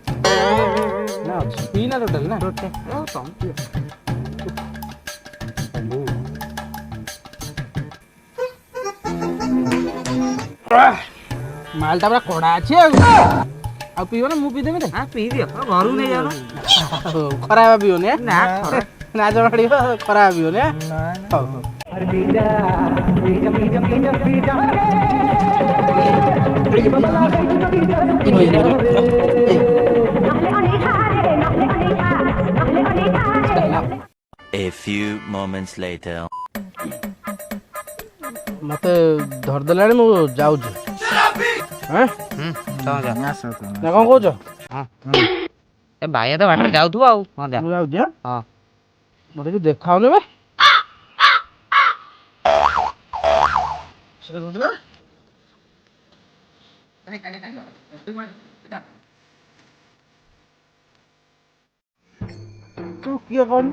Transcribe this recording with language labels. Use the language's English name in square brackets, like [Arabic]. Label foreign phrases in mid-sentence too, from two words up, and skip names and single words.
[Odia] ନା ଅଛି ପିଇନା ଟୋଟାଲ ନା ମାଲଟା ପୁରା କଡ଼ା ଅଛି ଆଉ ପିଇବ ନା ମୁଁ ପିଇଦେବି ନା? ହଁ ପିଇ ଦିଅ ଘରକୁ ନେଇ ଯାଉନ। ଖରାପ ପିଇବନି ନା ନାଜ ମାଡ଼ିବ ଖରାପ ପିଇବନି ହଉ ହଉ। [English] A few moments later. [Odia] ମତେ ଧରିଦେଲାଣି ମୁଁ ଯାଉଛି। ନା କଣ କହୁଛ? ଏ ଭାଇଆ ତ ବାଟରେ ଯାଉଥିବ ଆଉ। ହଁ ଯା। ମୁଁ ଯାଉଛି ହଁ ମତେ କିଛି ଦେଖାଉନି ବେ। ତୁ କିଏ କହନି?